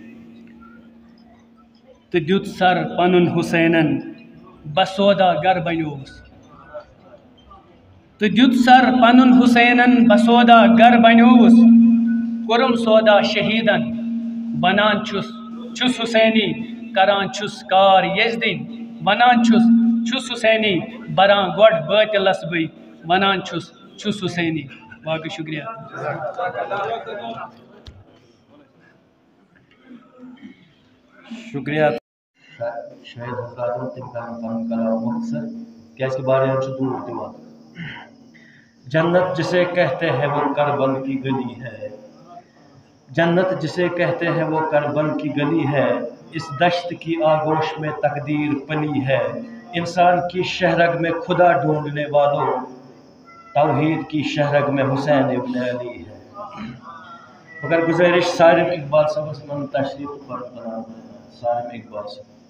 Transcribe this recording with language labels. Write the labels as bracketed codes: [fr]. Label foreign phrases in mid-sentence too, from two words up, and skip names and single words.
[ks] تہٕ دیُت سر پنُن حُسینن بس سودا گر بنیووُس تہٕ دیُت سر پنُن حُسینن بس سودا گر بنیووُس کوٚرُم سودا شہیٖدن ونان چھُس حُسینی کران چھُس کار یزدِنۍ ونان چھُس حُسینی بران گۄڈٕ بٲطلس بٕے ونان چھُس حُسینی باقٕے شُکریہ شکریہ شاید حضرات تم کران پن کلام مختصر کیازِ کہ واریاہن چھُ دوٗر دِوان [ur] جنت جسے کہتے ہیں وہ کربل کی گلی ہے جنت جسے کہتے ہیں وہ کربل کی گلی ہے اس دشت کی آغوش میں تقدیر پلی ہے انسان کی شہرگ میں خدا ڈھونڈنے والوں توحید کی شہرگ میں حسین ابن علی ہے [ks] مگر گزارش سالم اقبال صاحب من تشریف پر بنا سالم اقبال صاحب